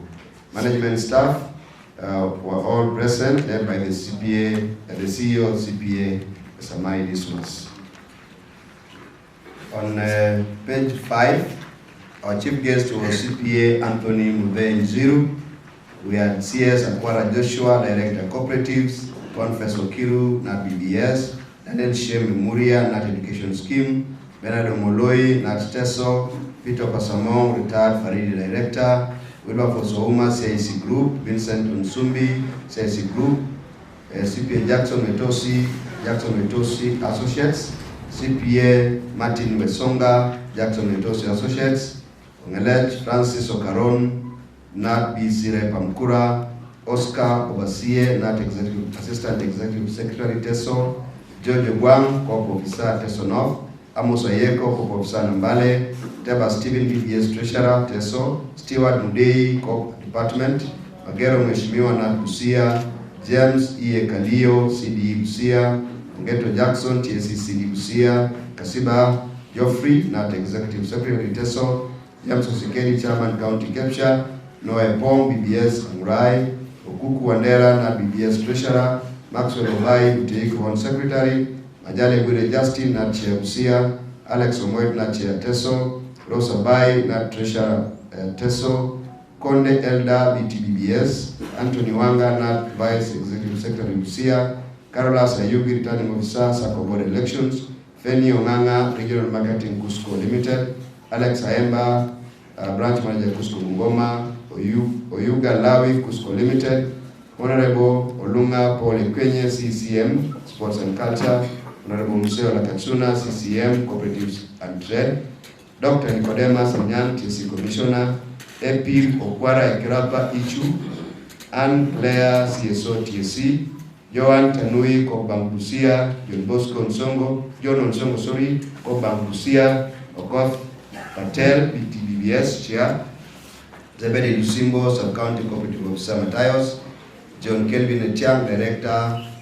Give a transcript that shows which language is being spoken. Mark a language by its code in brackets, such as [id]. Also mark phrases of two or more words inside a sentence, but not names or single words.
[en] Management staff were all present, led by the CPA, the CEO of CPA, Samai Dismas. On page 5, our chief guest was CPA Anthony Mudhe Nziru. We had CS Akwara Joshua, Director Cooperatives, Confessor Kiru, NAT BBS, Daniel Shem Muria, NAT Education Scheme, Bernardo Moloi, NAT TESO, Peter Pasamong, retired Faridi Director, Wilberforce Ouma, CIC Group, Vincent Unsumbi, CIC Group, CPA Jackson Metosi Associates, CPA Martin Wesonga, Jackson Metosi Associates, Ongelech Francis Okaron, NAT BC Pamkura, Oscar Obasie, NAT Assistant Executive Secretary TESO, George Guang, Corp Officer TESO North, Amos Ayeko, Corp Officer Nambale, Teba Stephen BBS Treasurer TESO, Stewart Mudei, Corp Department, Magero Mheshimiwa NAT Busia, James E. Kalio, CDE Busia, Ngeto Jackson, TSC CD Busia, Kasiba Geoffrey, NAT Executive Secretary TESO, James Osikeli, Chairman County Capture, Noah Pong, BBS Amurai, Okuku Wandera, NAT BBS Treasurer, Maxwell Obai, Uteiko Home Secretary, Majale Gwire Justin, NAT Chair Busia, Alex Omoit, NAT Chair TESO, Rosa Bai, NAT Treasurer TESO, Konde Elda, BTBBS, Anthony Wanga, NAT Vice Executive Secretary Busia, Carola Sayugi, Returning Officer, Sacco Board Elections, Feni Onganga, Regional Marketing Cusco Limited, Alex Aemba, Branch Manager Cusco Bungoma, Oyuga Lawi, Cusco Limited, Honorable Olunga Paul Ekwenye, CCM, Sports and Culture, Honorable Museo Lakachuna, CCM, Cooperatives and Trade, Dr. Nicodemus Anyan, TSC Commissioner, Epil Okwara Ekirapa Ichu, Anne Claire, CSO TSC, Joan Tanui, Kobang Busia, John Bosco Nsongo, Kobang Busia, Okoth Patel, BTBBS Chair, Zebedi Lusimbo, Sub-County Cooperative Officer Matayos, John Kelvin Etiang, Director,